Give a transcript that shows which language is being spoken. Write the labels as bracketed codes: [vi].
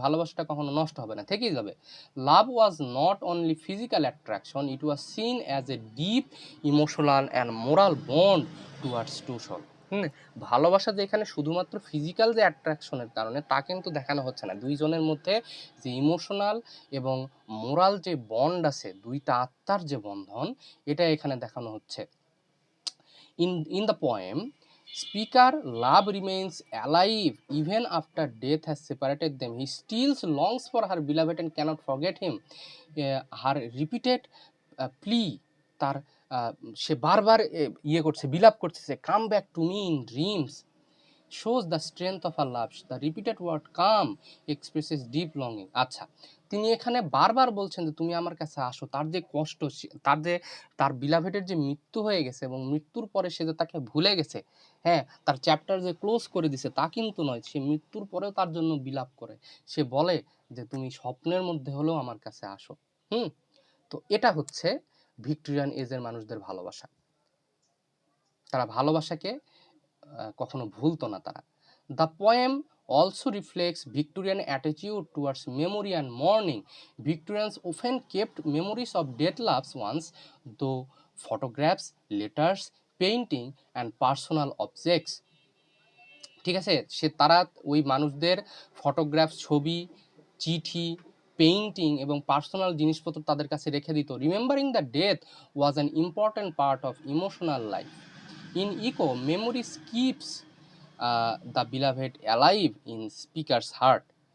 [bn] ভালোবাসাটা কখনো নষ্ট হবে না, থেকেই যাবে। [en] Love was not only physical attraction, it was seen as a deep emotional and moral bond towards two soul. [bn] ভালোবাসা যে এখানে শুধুমাত্র ফিজিক্যাল যে অ্যাট্রাকশনের কারণে তা কিন্তু দেখানো হচ্ছে না। দুইজনের মধ্যে যে ইমোশনাল এবং মোরাল যে বন্ড আছে, দুইটা আত্মার যে বন্ধন, এটা এখানে দেখানো হচ্ছে। [en] In the poem Speaker, love remains alive even after death has separated them. He still longs for her beloved and cannot forget him. Her repeated plea, [bn] তার সে বারবার ইয়ে করছে, বিলাপ করতেছে, [en] Come back to me in dreams, shows the strength of her love. The repeated word come expresses deep longing. [bn] আচ্ছা, তিনি এখানে বারবার বলছেন যে তুমি আমার কাছে আসো। তার যে কষ্ট, তার বিলাভেটের যে মৃত্যু হয়ে গেছে এবং মৃত্যুর পরে সে যে তাকে ভুলে গেছে, হ্যাঁ, তার চ্যাপ্টার যে ক্লোজ করে দিছে তা কিন্তু নয়, সে মৃত্যুর পরেও তার জন্য বিলাপ করে। সে বলে যে তুমি স্বপ্নের মধ্যে হলেও আমার কাছে আসো। তো এটা হচ্ছে ভিক্টোরিয়ান এজের মানুষদের ভালোবাসা। তারা ভালোবাসাকে কখনো ভুলতো না তারা। [en] The poem also reflects Victorian attitude towards memory and mourning. Victorians often kept memories of dead loved ones, though photographs, letters, painting and personal objects. [bn] ঠিক আছে, তারা ওই মানুষদের ফটোগ্রাফ, ছবি, চিঠি, পেইন্টিং এবং পার্সোনাল জিনিসপত্র তাদের কাছে রেখে দিত। [en] Remembering the death was an important part of emotional life. In Echo, memory keeps the beloved alive in speaker's heart.